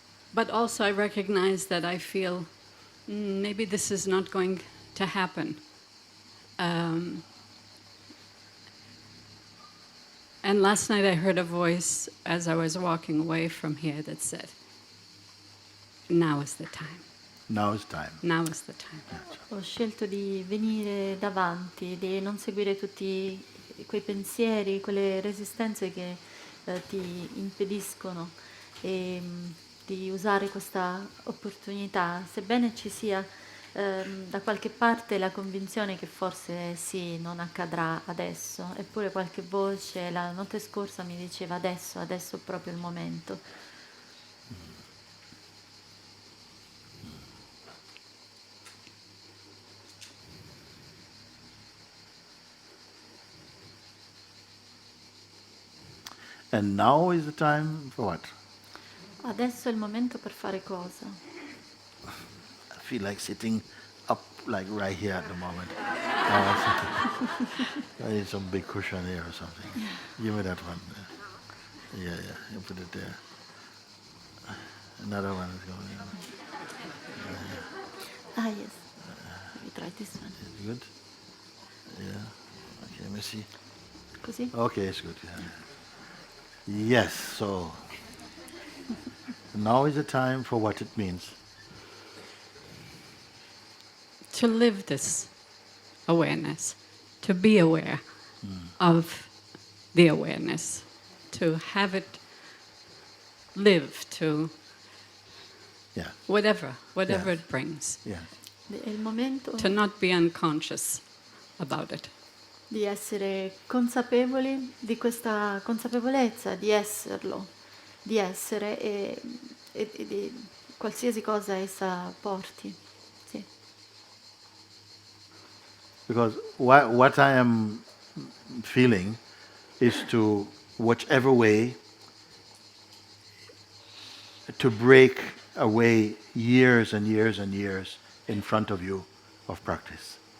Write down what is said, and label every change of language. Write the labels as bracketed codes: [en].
[en] But also I recognize that I feel maybe this is not going to happen. And last night I heard a voice as I was walking away from here that said, now is the time. Now is time. Now is the time. [it] Ho scelto di venire davanti, di non seguire tutti quei pensieri, quelle resistenze che ti impediscono e di usare questa opportunità, sebbene ci sia da qualche parte la convinzione che forse sì, non accadrà adesso, eppure qualche voce la notte scorsa mi diceva adesso è proprio il momento. [en] And now is the time for what? [it] Adesso è il momento per fare cosa? [en] I feel like sitting up like right here at the moment. I need some big cushion here or something. Give me that one. Yeah, you put it there. Another one is going in. Ah, yes. We try this one. Is it good? Yeah. Okay, let me see. [it] Così? [en] Okay, it's good. Yeah. Yes, so now is the time for what it means. To live this awareness, to be aware of the awareness, to have it live, to Yeah, whatever Yeah. it brings, yeah. [it] È il momento [en] to not be unconscious about it. [it] di essere consapevoli di questa consapevolezza, di esserlo, di essere e di qualsiasi cosa essa porti. Sì. [en] Because what I am feeling is to, whichever way, to break away years and years and years in front of you of practice.